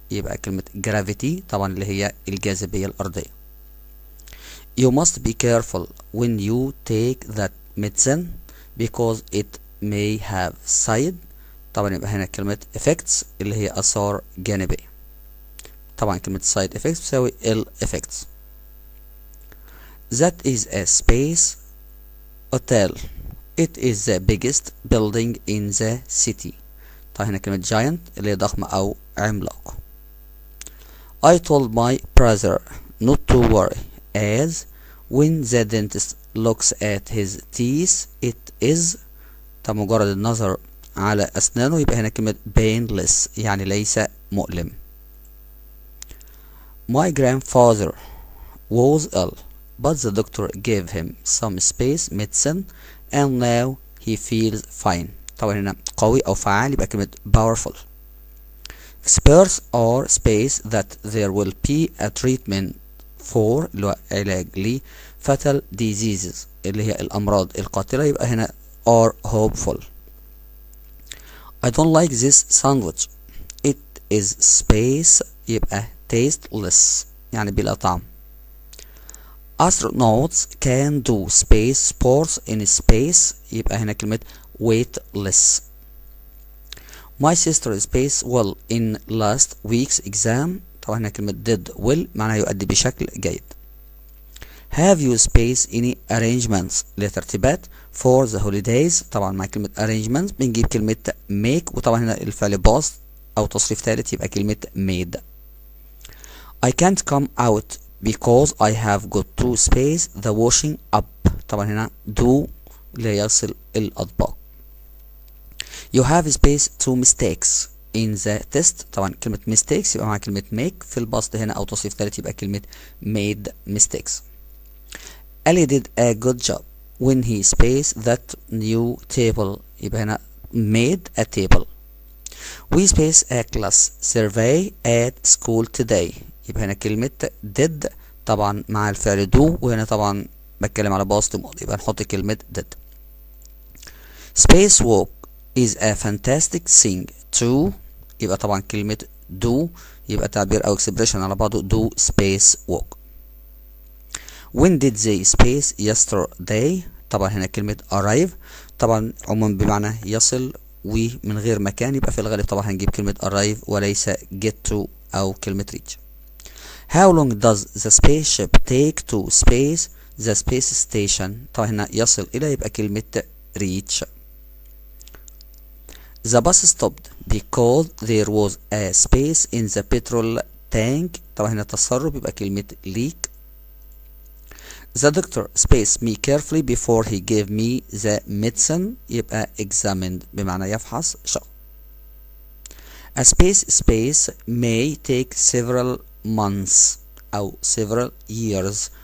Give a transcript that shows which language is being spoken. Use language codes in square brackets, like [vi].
[ar] يبقى كلمة gravity طبعا اللي هي الجاذبية الأرضية. [en] You must be careful when you take that medicine because it may have side. [ar] طبعا يبقى هنا كلمة effects اللي هي آثار جانبية. طبعا كلمة [en] side effects بتساوي ill effects. That is a space hotel. It is the biggest building in the city. [ar] طبعا هنا كلمة giant اللي هي ضخمة أو عملاق. [en] I told my brother not to worry as when the dentist looks at his teeth it is. [ar] طب مجرد النظر على أسنانه يبقى هنا كلمة painless يعني ليس مؤلم. [en] My grandfather was ill but the doctor gave him some space medicine and now he feels fine. [ar] طبعا هنا قوي أو فعال يبقى كلمة powerful. [en] Experts are space that there will be a treatment for [ar] اللي هو علاج ل [en] fatal diseases [ar] اللي هي الأمراض القاتلة يبقى هنا [en] are hopeful. I don't like this sandwich. It is space يبقى tasteless [ar] يعني بلا طعم. [en] Astronauts can do space sports in space [ar] يبقى هنا كلمة [en] weightless. My sister's space well in last week's exam. [ar] طبعا هنا كلمة did well معناها يؤدي بشكل جيد. [en] Have you space any arrangements [ar] لترتيبات [en] for the holidays. [ar] طبعا مع كلمة arrangements بنجيب كلمة make وطبعا هنا الفعل باص أو تصريف ثالث يبقى كلمة made. [en] I can't come out because I have got to space the washing up. [ar] طبعا هنا do اللي يغسل الأطباق. [en] You have space two mistakes in the test. [ar] طبعا كلمة mistakes يبقى مع كلمة make في البسط هنا أو تصريف ثالث يبقى كلمة made mistakes. [en] Ali did a good job when he spaced that new table. [ar] يبقى هنا [en] made a table. We spaced a class survey at school today. [ar] يبقى هنا كلمة did طبعا مع الفعل do وهنا طبعا بتكلم على باست ماضي يبقى نحط كلمة did. [en] Space walk is a fantastic thing to. [ar] يبقى طبعا كلمة do يبقى تعبير أو expression على بعضه [en] do space walk. When did they space yesterday. [ar] طبعا هنا كلمة arrive طبعا عموما بمعنى يصل ومن غير مكان يبقى في الغالب طبعا هنجيب كلمة arrive وليس get to أو كلمة reach. [en] How long does the spaceship take to space the space station. [ar] طبعا هنا يصل إلى يبقى كلمة reach. [en] The bus stopped because there was a space in the petrol tank. [ar] طبعا هنا تسرب يبقى كلمة leak. [en] The doctor spaced me carefully before he gave me the medicine يبقى examined [ar] بمعنى يفحص شخص. [en] A space may take several months أو several years.